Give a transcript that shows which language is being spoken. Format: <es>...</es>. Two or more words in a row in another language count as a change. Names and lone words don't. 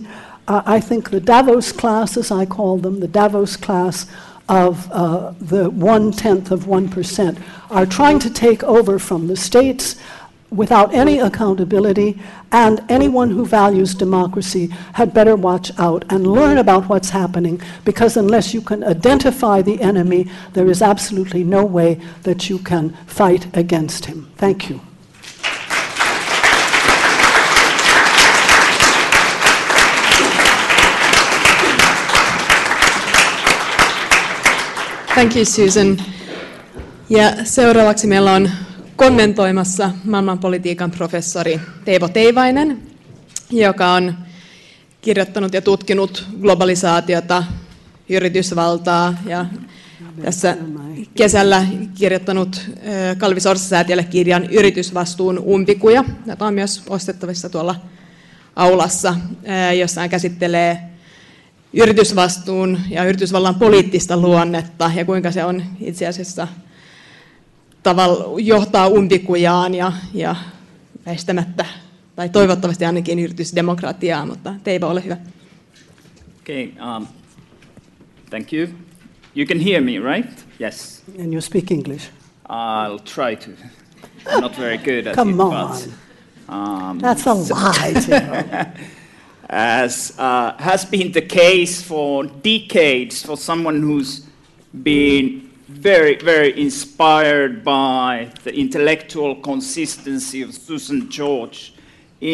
<en>I think the Davos class, as I call them, the Davos class of the 0.1%, are trying to take over from the states without any accountability, and anyone who values democracy had better watch out and learn about what's happening, because unless you can identify the enemy, there is absolutely no way that you can fight against him. Thank you. Thank you, Susan.</en> <fi>Ja seuraavaksi meillä on kommentoimassa maailmanpolitiikan professori Teivo Teivainen, joka on kirjoittanut ja tutkinut globalisaatiota, yritysvaltaa ja tässä kesällä kirjoittanut Kalevi Sorsa-säätiölle kirjan Yritysvastuun umpikuja, jota on myös ostettavissa tuolla aulassa, jossa hän käsittelee yritysvastuun ja yritysvallan poliittista luonnetta ja kuinka se on itse asiassa johtaa umpikujaan ja väistämättä, tai toivottavasti ainakin yritysdemokratiaa, mutta Teivo, ole hyvä.</fi> <en>Okay, thank you. You can hear me, right? Yes. And you speak English. I'll try to. I'm not very good at Come it. on. But, that's a lie, Teivo. As has been the case for decades for someone who's been very, very inspired by the intellectual consistency of Susan George.</en>